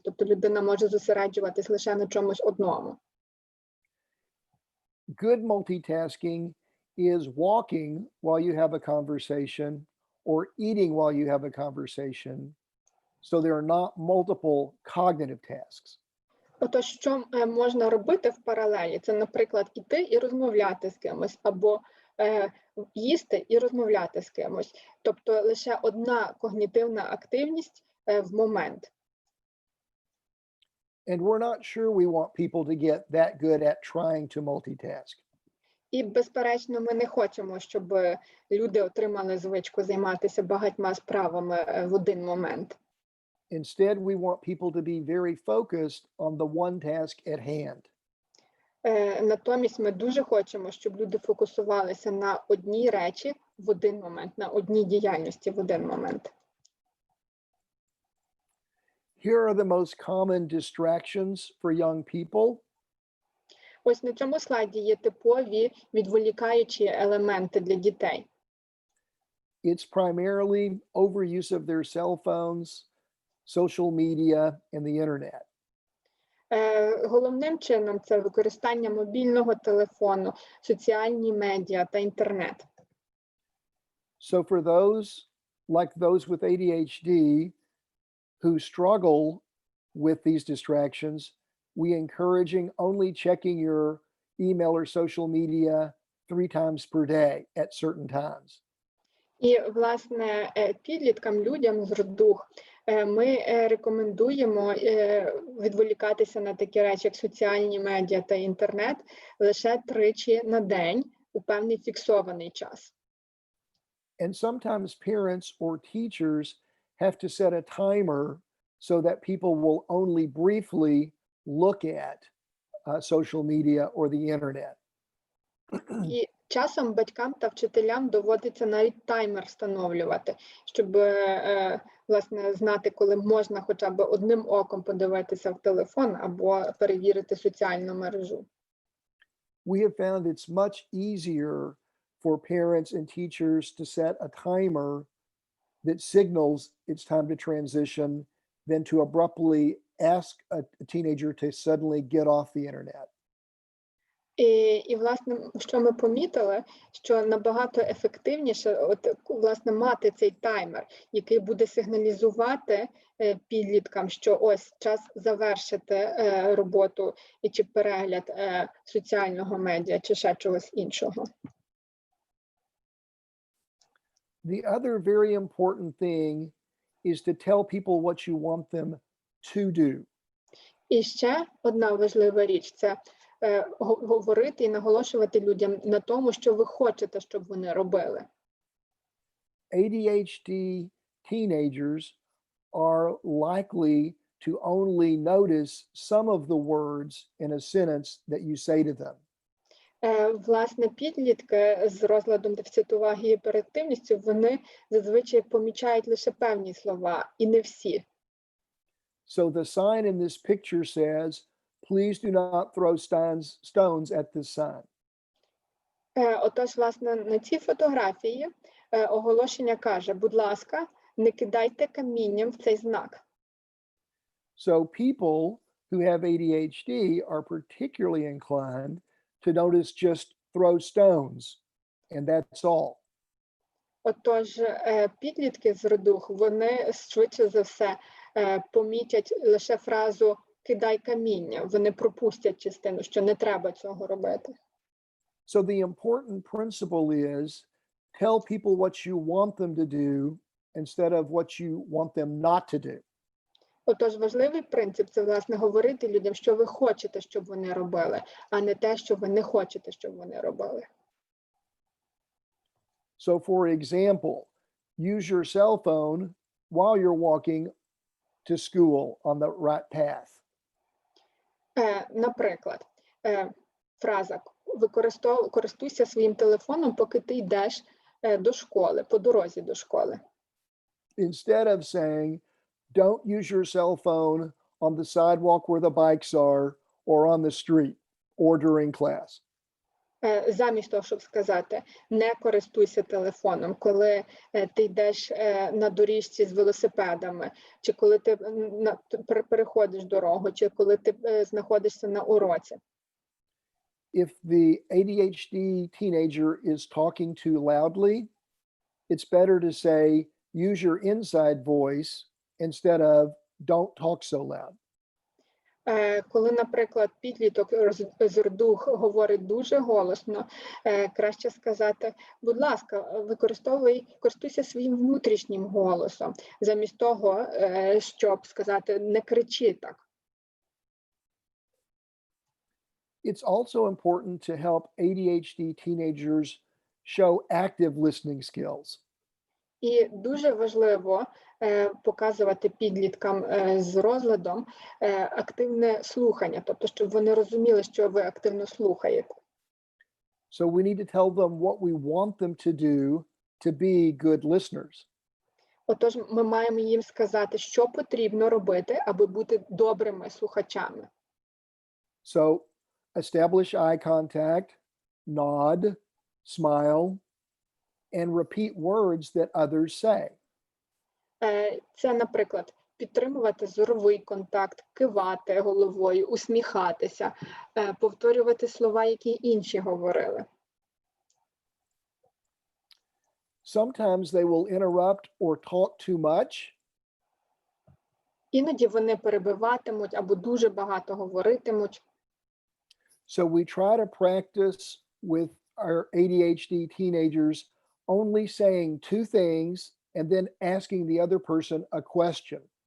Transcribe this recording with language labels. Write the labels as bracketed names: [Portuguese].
[Ukrainian] Тобто людина може зосереджуватись лише на чомусь одному. [English] Good multitasking is walking while you have a conversation or eating while you have a conversation. So there are not multiple cognitive tasks. [Ukrainian] Отож, що можна робити в паралелі? Це, наприклад, іти і розмовляти з кимось, або їсти і розмовляти з кимось. Тобто лише одна когнітивна активність в момент. [English] And we're not sure we want people to get that good at trying to multitask. [Ukrainian] І, безперечно, ми не хочемо, щоб люди отримали звичку займатися багатьма справами в один момент. [English] Instead, we want people to be very focused on the one task at hand. [Ukrainian] Натомість ми дуже хочемо, щоб люди фокусувалися на одній речі в один момент, на одній діяльності в один момент. [English] Here are the most common distractions for young people. [Ukrainian] Ось на цьому слайді є типові відволікаючі елементи для дітей. [English] it's primarily overuse of their cell phones, social media, and the internet. [Ukrainian] Головним чином це використання мобільного телефону, соціальні медіа та інтернет. [English] So for those with ADHD who struggle with these distractions, we encouraging only checking your email or social media 3 times per day at certain times. [Ukrainian] І, власне, підліткам, людям з РДУГ ми рекомендуємо відволікатися на такі речі, як соціальні медіа та інтернет, лише 3 на день у певний фіксований час. [English] And sometimes parents or teachers have to set a timer so that people will only briefly look at social media or the internet. [Ukrainian] І часом батькам та вчителям доводиться навіть таймер встановлювати, щоб, власне, знати, коли можна хоча б одним оком подивитися в телефон або перевірити соціальну мережу. [English] We have found it's much easier for parents and teachers to set a timer that signals it's time to transition than to abruptly ask a teenager to suddenly get off the internet. [Ukrainian] І, власне, що ми помітили, що набагато ефективніше, власне, мати цей таймер, який буде сигналізувати підліткам, що ось час завершити роботу чи перегляд соціального медіа, чи ще чогось іншого. [English] The other very important thing is to tell people what you want them to do. [Ukrainian] І ще одна важлива річ – це говорити і наголошувати людям на тому, що ви хочете, щоб вони робили. [English] ADHD teenagers are likely to only notice some of the words in a sentence that you say to them. [Ukrainian] Власне, підлітки з розладом дефіциту уваги і гіперактивністю, вони зазвичай помічають лише певні слова, і не всі. [English] So the sign in this picture says, please do not throw stones at this sign. [Ukrainian] Отож, власне, на цій фотографії оголошення каже, будь ласка, не кидайте камінням в цей знак. [English] So people who have ADHD are particularly inclined to notice just throw stones, and that's all. [Ukrainian] Отож, підлітки з РДУГ, вони швидше за все помітять лише фразу «кидай каміння», вони пропустять частину, що не треба цього робити. [English] So the important principle is tell people what you want them to do instead of what you want them not to do. [Ukrainian] Отож, важливий принцип – це, власне, говорити людям, що ви хочете, щоб вони робили, а не те, що ви не хочете, щоб вони робили. [English] So for example, use your cell phone while you're walking to school on the right path. [Ukrainian] Наприклад, фраза «користуйся своїм телефоном, поки ти йдеш до школи, по дорозі до школи». [English] Instead of saying, don't use your cell phone on the sidewalk where the bikes are or on the street or during class. [Ukrainian] Замість того, щоб сказати, не користуйся телефоном, коли ти йдеш на доріжці з велосипедами, чи коли ти переходиш дорогу, чи коли ти знаходишся на уроці. [English] If the ADHD teenager is talking too loudly, it's better to say, use your inside voice instead of don't talk so loud. [Ukrainian] Коли, наприклад, підліток з РДУГ говорить дуже голосно, краще сказати, будь ласка, користуйся своїм внутрішнім голосом, замість того, щоб сказати, не кричи так. [English] It's also important to help ADHD teenagers show active listening skills. [Ukrainian] І дуже важливо показувати підліткам з розладом активне слухання, тобто, щоб вони розуміли, що ви активно слухаєте. [English] So we need to tell them what we want them to do to be good listeners. [Ukrainian] Отож, ми маємо їм сказати, що потрібно робити, аби бути добрими слухачами. [English] So establish eye contact, nod, smile, and repeat words that others say. [Ukrainian] Це, наприклад, підтримувати зоровий контакт, кивати головою, усміхатися, повторювати слова, які інші говорили. [English] Sometimes they will interrupt or talk too much. [Ukrainian] Іноді вони перебиватимуть або дуже багато говоритимуть. [English] So we try to practice with our ADHD teenagers only saying two things and then asking the other person a question.